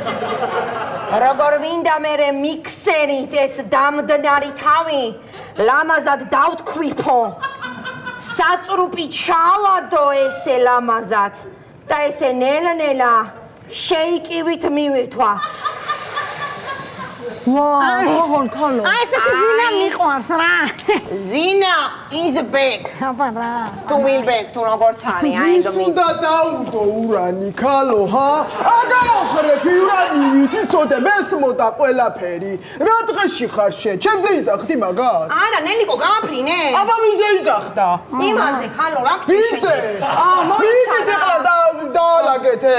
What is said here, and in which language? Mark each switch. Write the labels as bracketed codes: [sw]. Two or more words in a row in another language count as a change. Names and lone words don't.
[ka] როგორ მინდა მერე მიქსერით ეს დამდნარი თავი ლამაზად დავთქვიფო. საწრუპი ჩავადო ესე ლამაზად და ესე ნელა შეიკივით მივირთვა. ვაუ, ქალო. აი ესეთი ზინა მიყვარს რა. [en] ზინა is back. [ka] აბა რა. Tu [en] will back, [ka] tu როგორც არის, აი ვის უნდა დაუდო ურანი, ქალო, ხა? აგაოხრებ ურანი ვიცოდე, მესმოდა ყველაფერი. რა დღეში ხარ შენ? ჩემზე იძახდი მაგას? არა, ნელიკო გამაფრინე. აბა ვიზე იძახდა? იმაზე, ხალო, რა გქნა? ვიზე? მიდით ეხლა დაალაგეთე.